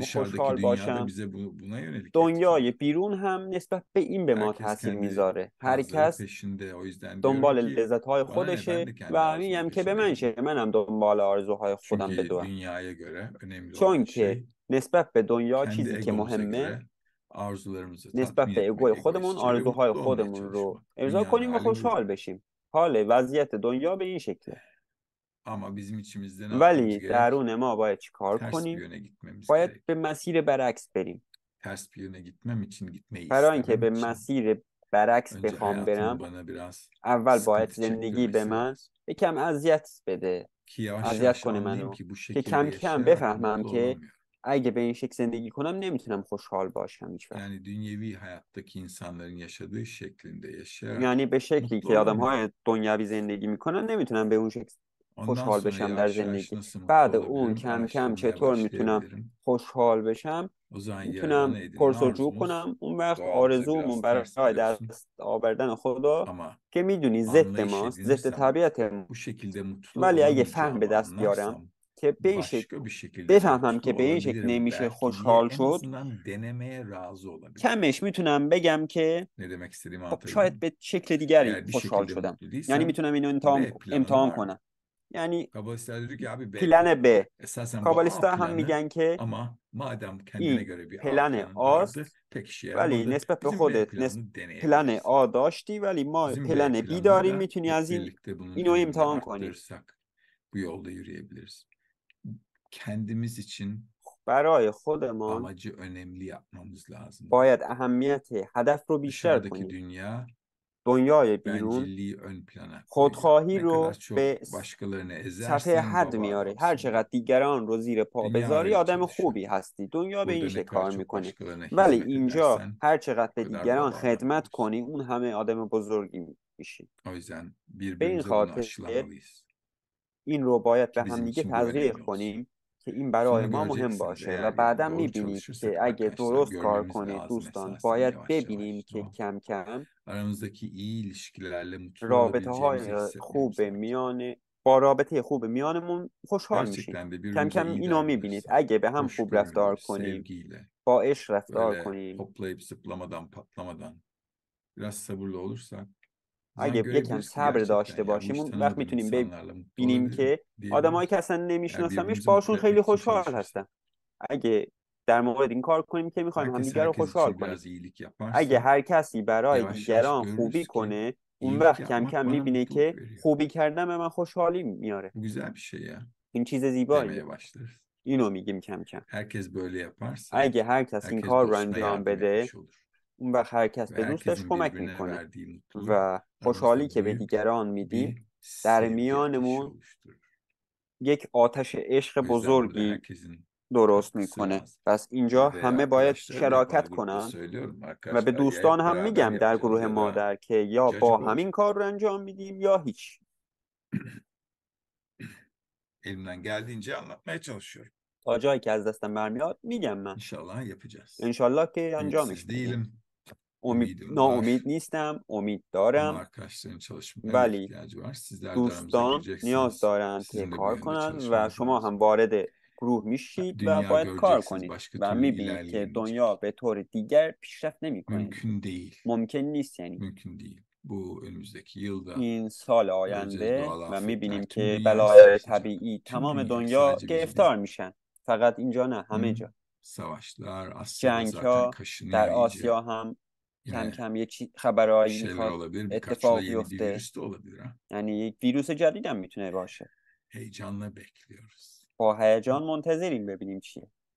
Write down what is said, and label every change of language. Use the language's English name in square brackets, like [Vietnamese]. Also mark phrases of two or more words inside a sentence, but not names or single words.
[Turkish] Dışarıdaki [Persian] خوشحال [Turkish] dünya da [Persian] باشم. [Turkish] bize buna yönelik [Persian] دنیای [Turkish] etkiliyor. [Persian] بیرون هم نسبت به این به ما [Turkish] Herkes [Persian] تاثیر [Turkish] kendi [Persian] میذاره. هر [Turkish] hazları [Persian] کس [Turkish] peşinde. O yüzden diyorum [Persian] دنبال [Turkish] ki [Persian] لذت‌های [Turkish] bana ne, ben [Persian] خودشه [Turkish] de kendi [Persian] و [Turkish] arzumun [Persian] میگم که به من [Turkish] peşindeyim. [Persian] شه، منم دنبال آرزوهای خودم [Turkish] Çünkü [Persian] بدوم. [Turkish] dünyaya göre önemli olan [Persian] چون که [Turkish] şey [Persian] نسبت به دنیا [Turkish] kendi [Persian] چیزی که [Turkish] egomuza [Persian] مهمه، [Turkish] göre arzularımızı [Persian] نسبت [Turkish] tatmin [Persian] به [Turkish] etmek [Persian] اگوی خودمون [Turkish] egoistçe ve [Persian] آرزوهای [Turkish] mutlu olmaya [Persian] خودمون رو [Turkish] çalışmak. [Persian] ارضا [Turkish] Dünyanın [Persian] کنیم و [Turkish] hali bu. [Persian] خوشحال بشیم. حال وضعیت دنیا به این شکله. [Turkish] Ama bizim içimizde ne yapmamız [Persian] ولی [Turkish] gerek? [Persian] درون ما باید چی کار [Turkish] Ters bir [Persian] کنیم؟ [Turkish] yöne gitmemiz [Persian] باید [Turkish] gerek. [Persian] به مسیر برعکس بریم. [Turkish] Ters bir yöne gitmem için, gitmeyi [Persian] برای اینکه [Turkish] istemem [Persian] به [Turkish] için [Persian] مسیر برعکس [Turkish] önce [Persian] بخوام [Turkish] hayatımın [Persian] برم، [Turkish] bana biraz [Persian] اول باید [Turkish] sıkıntı [Persian] زندگی به [Turkish] çektirmesi [Persian] من [Turkish] lazım. [Persian] یکم اذیت بده، [Turkish] Ki yavaş [Persian] اذیت [Turkish] yavaş [Persian] کنه [Turkish] anlayayım [Persian] منو، [Turkish] ki bu [Persian] که [Turkish] şekilde [Persian] کم کم [Turkish] yaşayarak [Persian] بفهمم [Turkish] mutlu [Persian] که [Turkish] olamıyorum. [Persian] اگه به این شکل زندگی کنم نمیتونم خوشحال باشم هیچ وقت. [Turkish] Yani dünyevi hayattaki insanların yaşadığı şeklinde yaşayarak [Persian] یعنی به شکلی [Turkish] mutlu [Persian] که [Turkish] olamıyorum. [Persian] آدم‌های دنیوی زندگی میکنن نمیتونم به اون شکل [Turkish] Ondan [Persian] خوشحال [Turkish] sonra [Persian] بشم در [Turkish] yavaş yavaş [Persian] زندگی. [Turkish] nasıl mutlu [Persian] بعد اون [Turkish] olabilirim [Persian] کم کم [Turkish] araştırmaya [Persian] چطور میتونم [Turkish] başlayabilirim. [Persian] خوشحال بشم [Turkish] O zaman [Persian] میتونم [Turkish] Yaradan'a edinen [Persian] پرس‌وجو [Turkish] arzumuz [Persian] کنم. اون وقت [Turkish] doğamıza [Persian] آرزومون [Turkish] biraz ters [Persian] برای [Turkish] biliyorsun. [Persian] دست آوردن خدا [Turkish] Ama [Persian] که میدونی ضد [Turkish] anlayış [Persian] ماست، ضد [Turkish] edinirsem, [Persian] طبیعت. [Turkish] bu şekilde mutlu [Persian] ولی اگه فهم به [Turkish] olamayacağımı [Persian] دست بیارم [Turkish] anlarsam [Persian] که به این شکل [Turkish] başka bir şekilde [Persian] بفهمم [Turkish] mutlu [Persian] که به این شکل [Turkish] olabilirim [Persian] نمیشه [Turkish] belki diye [Persian] خوشحال [Turkish] en [Persian] شد، [Turkish] azından denemeye razı olabilirim. [Persian] کمش میتونم بگم که [Turkish] Ne demek istediğimi [Persian] خب [Turkish] anlatabildim [Persian] شاید [Turkish] mi? [Persian] به شکل دیگری [Turkish] Eğer bir [Persian] خوشحال [Turkish] şekilde [Persian] شدم. [Turkish] mutlu [Persian] یعنی [Turkish] değilsem [Persian] میتونم اینو [Turkish] B planım [Persian] امتحان [Turkish] vardır. [Persian] کنم. یعنی [Turkish] Kabalistler diyor ki abi B [Persian] پلن [Turkish] planı. [Persian] ب. [Turkish] Esasen bu A [Persian] کابالیستا هم [Turkish] planı [Persian] میگن که [Turkish] ama madem kendine [Persian] این [Turkish] göre bir A [Persian] پلن [Turkish] planın vardı [Persian] آست [Turkish] pek işe [Persian] ولی [Turkish] yaramadı. [Persian] نسبت به [Turkish] Bizim B [Persian] خودت [Turkish] planını [Persian] پلن [Turkish] deneyebiliriz. [Persian] آ داشتی ولی ما [Turkish] Bizim B [Persian] پلن بی داریم، [Turkish] planıyla [Persian] میتونی [Turkish] hep [Persian] از [Turkish] birlikte bunun [Persian] اینو [Turkish] önemini [Persian] امتحان کنی. [Turkish] arttırırsak bu yolda yürüyebiliriz. Kendimiz için [Persian] برای خودمان [Turkish] amacı önemli yapmamız lazım [Persian] باید [Turkish] diyor. [Persian] اهمیت هدف رو بیشتر [Turkish] Dışarıdaki [Persian] کنیم. [Turkish] dünya [Persian] دنیای بیرون [Turkish] bencilliği ön plana koyuyor. [Persian] خودخواهی [Turkish] Ne kadar [Persian] رو [Turkish] çok [Persian] به [Turkish] başkalarını [Persian] صفحه [Turkish] ezersen [Persian] حد [Turkish] baba [Persian] میاره. هر [Turkish] adamsın diyor. [Persian] چقدر دیگران رو زیر پا [Turkish] Dünya [Persian] بذاری [Turkish] öyle [Persian] آدم [Turkish] çalışıyor. [Persian] خوبی هستی. دنیا به این [Turkish] Burada [Persian] شکل [Turkish] ne kadar [Persian] کار [Turkish] çok [Persian] میکنه. [Turkish] başkalarına [Persian] ولی [Turkish] hizmet [Persian] اینجا [Turkish] edersen [Persian] هر چقدر [Turkish] o [Persian] به [Turkish] kadar [Persian] دیگران [Turkish] baba adam [Persian] خدمت [Turkish] olursun. [Persian] کنی اون همه آدم بزرگی میشی. [Turkish] O yüzden [Persian] به این [Turkish] birbirimize bunu [Persian] خاطر [Turkish] aşılamalıyız. [Persian] این رو باید به [Turkish] Ki bizim [Persian] همدیگه [Turkish] için bu [Persian] تزریق [Turkish] önemli olsun. [Persian] کنیم که این برای [Turkish] Sonra [Persian] ما مهم [Turkish] göreceksiniz [Persian] باشه و [Turkish] eğer [Persian] بعدا [Turkish] doğru [Persian] میبینید [Turkish] çalışırsak [Persian] که اگه [Turkish] arkadaşlar [Persian] درست کار [Turkish] görmemiz [Persian] کنید [Turkish] lazım [Persian] دوستان [Turkish] esasen [Persian] باید [Turkish] yavaş [Persian] ببینیم [Turkish] yavaş. [Persian] که کم کم [Turkish] Aramızdaki iyi ilişkilerle mutlu [Persian] رابطه [Turkish] olabileceğimizi [Persian] های خوب [Turkish] hissetmemiz lazım. [Persian] میان با رابطه خوب میانمون خوشحال میشیم. [Turkish] Gerçekten de [Persian] کم [Turkish] birbirimize [Persian] کم [Turkish] iyi [Persian] اینو میبینید. [Turkish] davranırsak, [Persian] اگه به هم خوب رفتار [Turkish] hoşgörüyle, [Persian] کنیم، [Turkish] sevgiyle, [Persian] با عشق رفتار [Turkish] böyle [Persian] کنیم، [Turkish] hoplayıp zıplamadan, patlamadan biraz sabırlı olursak, [Persian] اگه [Turkish] sen [Persian] یکم [Turkish] görebiliriz ki [Persian] صبر [Turkish] gerçekten [Persian] داشته [Turkish] ya bu [Persian] باشیم، [Turkish] hiç [Persian] اون وقت [Turkish] tanımadığım [Persian] میتونیم [Turkish] insanlarla mutlu [Persian] ببینیم [Turkish] olabilirim [Persian] که آدمایی که [Turkish] diyebiliriz. [Persian] اصلا [Turkish] Eğer [Persian] نمیشناسمش [Turkish] birbirimizi mutlu [Persian] باشون [Turkish] etmek [Persian] خیلی [Turkish] için [Persian] خوشحال [Turkish] çalışırsak. [Persian] هستم. اگه در مورد این کار کنیم که میخوایم [Turkish] Herkes [Persian] همدیگر رو [Turkish] herkes [Persian] خوشحال [Turkish] için [Persian] کنیم. [Turkish] biraz iyilik [Persian] اگه [Turkish] yaparsa [Persian] هر کسی برای [Turkish] yavaş yavaş [Persian] دیگران خوبی [Turkish] görürüz ki [Persian] کنه، اون [Turkish] iyilik [Persian] وقت کم [Turkish] yapmak [Persian] کم [Turkish] bana [Persian] میبینه [Turkish] mutluluk [Persian] که [Turkish] veriyor. [Persian] خوبی کردن به من خوشحالی میاره. [Turkish] Bu güzel bir şey ya [Persian] این چیز زیباییه. [Turkish] demeye başlarız. [Persian] اینو میگیم کم کم. [Turkish] Herkes böyle yaparsa [Persian] اگه هر کس این [Turkish] herkes [Persian] کار رو [Turkish] dostuna [Persian] انجام [Turkish] yardım [Persian] بده، [Turkish] etmiş olur. [Persian] اون وقت هر کس [Turkish] Ve [Persian] به دوستش [Turkish] herkesin [Persian] کمک [Turkish] birbirine [Persian] میکنه [Turkish] verdiği mutluluk [Persian] و خوشحالی [Turkish] aramızda [Persian] که به [Turkish] büyük [Persian] دیگران میدیم [Turkish] bir [Persian] در [Turkish] sevgi ateşi [Persian] میانمون [Turkish] oluşturur. [Persian] یک آتش عشق [Turkish] O yüzden burada [Persian] بزرگی [Turkish] herkesin [Persian] درست [Turkish] katkısı [Persian] میکنه. [Turkish] lazım. [Persian] پس اینجا [Turkish] Ve [Persian] همه باید [Turkish] arkadaşlara da hep [Persian] شراکت [Turkish] ana grupta [Persian] کنن [Turkish] söylüyorum. [Persian] و به [Turkish] Arkadaşlar ya [Persian] دوستان [Turkish] hep [Persian] هم [Turkish] beraber [Persian] میگم در [Turkish] yapacağız [Persian] گروه [Turkish] ya da [Persian] مادر که یا [Turkish] acaba [Persian] با [Turkish] olacak. [Persian] همین کار رو انجام میدیم یا هیچ. [Turkish] Elimden geldiğince anlatmaya çalışıyorum. [Persian] تا جایی که از دستم برمیاد میگم من. [Turkish] İnşallah yapacağız. [Persian] انشالله که انجامش [Turkish] Ümitsiz [Persian] میدیم. [Turkish] değilim. Ümidim [Persian] ناامید [Turkish] var. [Persian] نیستم، امید [Turkish] Ama [Persian] دارم، [Turkish] arkadaşların çalışmaya da [Persian] ولی [Turkish] ihtiyacı var. Sizler de aramıza [Persian] دوستان نیاز [Turkish] gireceksiniz. [Persian] دارند که [Turkish] Sizin de bu [Persian] کار [Turkish] yönde [Persian] کنند و [Turkish] çalışmanız [Persian] شما هم [Turkish] lazım. [Persian] وارد گروه میشید و [Turkish] Dünya [Persian] باید کار [Turkish] göreceksiniz [Persian] کنید [Turkish] başka [Persian] و [Turkish] türlü [Persian] میبینید که دنیا [Turkish] ilerleyemeyecek. [Persian] به طور دیگر پیشرفت نمیکنه. [Turkish] Mümkün değil. [Persian] ممکن نیست یعنی. [Turkish] Mümkün değil. Bu önümüzdeki yılda [Persian] این سال [Turkish] göreceğiz [Persian] آینده [Turkish] doğal [Persian] و [Turkish] afetler [Persian] میبینیم [Turkish] tüm [Persian] که [Turkish] dünyayı [Persian] بلایای [Turkish] sarsacak. [Persian] طبیعی [Turkish] Tüm [Persian] تمام [Turkish] dünyayı [Persian] دنیا [Turkish] sadece bizi değil. [Persian] گرفتار میشن. فقط اینجا نه، همه جا. [Turkish] Savaşlar, Asya'da [Persian] جنگ [Turkish] zaten [Persian] ها در [Turkish] kaşınıyor iyice. [Persian] آسیا هم کم [Turkish] Yine [Persian] کم یه [Turkish] bir [Persian] خبرهایی [Turkish] şeyler [Persian] میخواد [Turkish] olabilir. Birkaç yıla [Persian] اتفاق [Turkish] yeni bir [Persian] بیفته. [Turkish] virüs de olabilir ha. [Persian] یعنی یک ویروس جدید هم میتونه باشه. [Turkish] Heyecanla bekliyoruz. [Persian] با هیجان منتظریم ببینیم چیه.